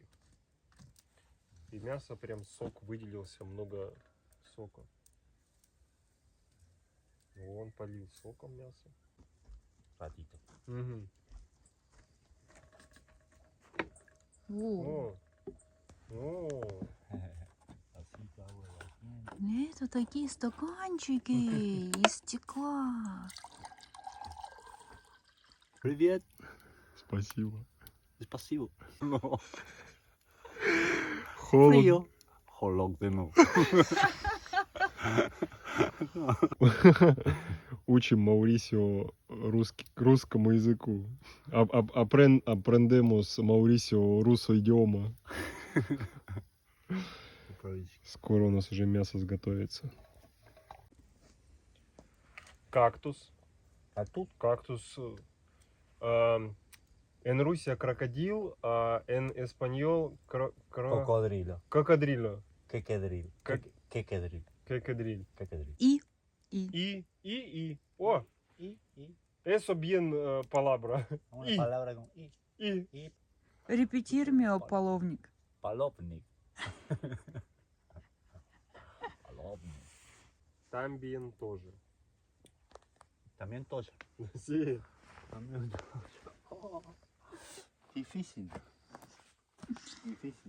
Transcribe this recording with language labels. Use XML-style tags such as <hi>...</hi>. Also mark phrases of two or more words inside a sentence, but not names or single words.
<ru>И мясо прям сок выделился, много сока. Он полил соком мясо.</ru> <es>Ratito.</es> <ru>Угу. О, О,</ru> <es>Así que hago la</es> <ru>это такие стаканчики из стекла. Привет. спасибо. Спасибо. No. Холодно.</ru> <es>Frío. Холодно.</es> <ru>Учим Маурисио русскому языку.</ru> <es>Aprendemos Маурисио ruso idioma.</es> <ru>Скоро у нас уже мясо сготовится. Кактус. А тут Кактус.</ru> <es>En Rusia crocodil, en español cocodrilo. cocodrilo. Quequedril.</es> <ru>Как-</ru> <es>Quequedril. Cocodril. Quequedril.</es> <ru>И. О,</ru> <es>Y. eso bien palabra. Una Y. palabra con y.</es> <ru>И.</ru> <es>Y.</es> <ru>Репетируем, половник. Palopnik. Palopnik.</ru> <es>También тоже. También toya. Sí. También toya. Oh, difícil. Difícil.</es>